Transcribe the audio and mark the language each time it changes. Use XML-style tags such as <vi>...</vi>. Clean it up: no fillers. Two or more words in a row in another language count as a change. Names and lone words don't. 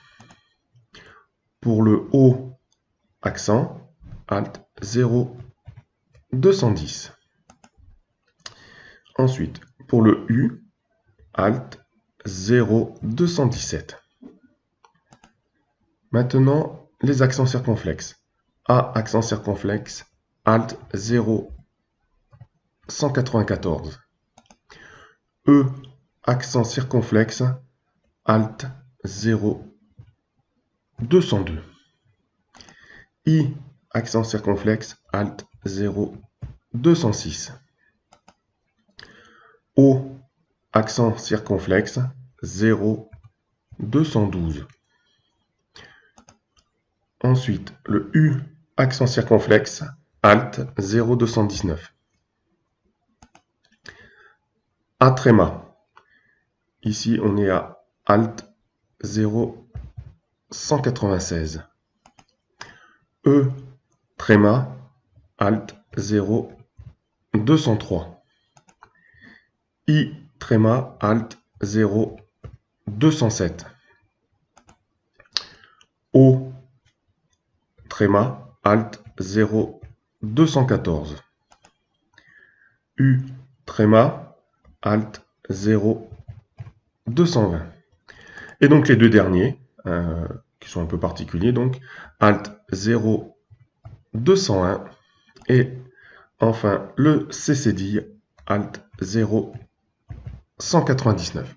<fr>Pour le O accent, Alt 0, 210. Ensuite, pour le U, Alt 0, 217. Maintenant, les accents circonflexes. A accent circonflexe, Alt 0, 194. E accent circonflexe, Alt 0, 202. I accent circonflexe, Alt 0, 206. O accent circonflexe, 0, 212. Ensuite, le U accent circonflexe, Alt 0, 219. A tréma. Ici, on est à Alt 0, 196. E tréma, Alt 0, 203. I tréma, Alt 0, 207. O tréma, Alt 0, 214. U tréma, Alt 0, 220. Et donc les deux derniers, qui sont un peu particuliers, donc Alt 0, 201 et enfin le CCD Alt 0 199.</fr>